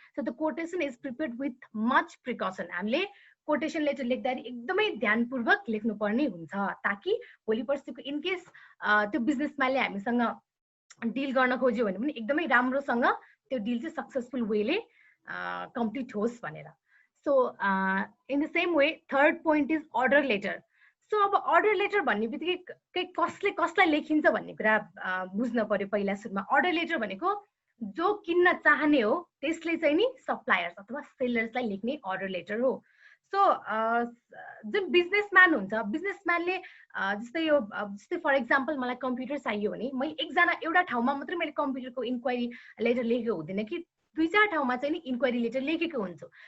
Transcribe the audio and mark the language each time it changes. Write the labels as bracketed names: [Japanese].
[English] So the quotation is prepared with much precaution. [Nepali] हामीले quotation letter लेख्दाखेरि एकदमै ध्यानपूर्वक लेख्नुपर्ने हुन्छ ताकि भोलि पर्सिको इनकेस त्यो बिजनेसम्यानले हामीसँग डिल गर्न खोज्यो भने पनि एकदमै राम्रोसँग त्यो डिल चाहिँ सक्सेसफुल वेले कम्प्लिट होस् भनेर। [English] So in the same way third point is order letter. [Nepali] So अब अर्डर लेटर भन्ने बित्तिकै कसले कसलाई लेखिन्छ भन्ने कुरा बुझ्न पर्यो। पहिला सुरुमा अर्डर लेटर भनेको जो किन्न चाहने हो त्यसले चाहिँ नि सप्लायर्स अथवा सेलर्सलाई लेख्ने अर्डर लेटर हो। सो जुन बिजनेसम्यान हुन्छ, बिजनेसम्यानले जस्तै फर इक्जाम्पल मलाई कम्प्युटर चाहियो भने मैले एउटा ठाउँमा मात्रै मैले कम्प्युटरको इन्क्वायरी लेटर लेखेको हुँदैन कि 2-4 ठाउँमा चाहिँ नि इन्क्वायरी लेटर लेखेको हुन्छु।